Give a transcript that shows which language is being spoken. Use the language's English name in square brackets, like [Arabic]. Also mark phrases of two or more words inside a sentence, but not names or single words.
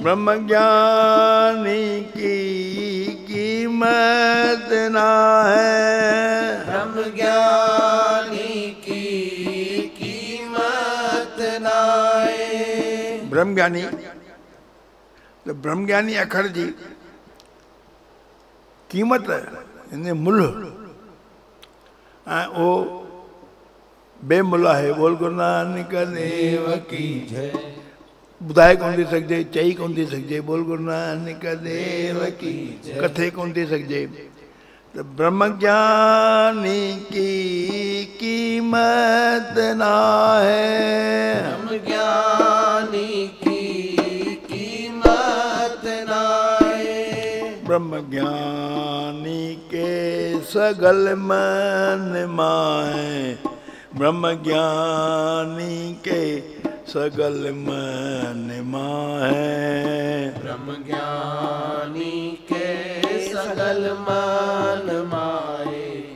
[Punjabi] ਬ੍ਰਹਮ ਗਿਆਨੀ ਕੀ ਕੀਮਤ ਨਾ ਹੈ, ਬ੍ਰਹਮ ਗਿਆਨੀ ਕੀ ਕੀਮਤ ਨਾ ਹੈ। [Sindhi] ब्रह्म ज्ञानी तो ब्रह्म ज्ञानी अखर जी कीमत यानी मुल्ह ऐं उहो बेमुल्ह आहे। [Hindi] बोल गुरु नानक देव की जय। [Sindhi] ॿुधाए कोन थी सघिजे, चई कोन थी सघिजे। [Hindi] बोल गुरु नानक देव की [Sindhi] कथे कोन थी सघिजे। [Punjabi] ਤੋ ਬ੍ਰਹਮ ਗਿਆਨੀ ਕੀ ਕੀਮਤ ਨਾ ਹੈ, ਬ੍ਰਹਮ ਗਿਆਨੀ ਕੀ ਕੀਮਤ ਨਾ ਹੈ, ਬ੍ਰਹਮ ਗਿਆਨੀ ਕੇ ਸਗਲ ਮਨ ਮਾਏ, ਬ੍ਰਹਮ ਗਿਆਨੀ ਕੇ ਸਗਲ ਮਨ ਮਾਏ, ਬ੍ਰਹਮ ਗਿਆਨੀ ਕੇ ਸਗਲ ਮਨ ਮਾਏ,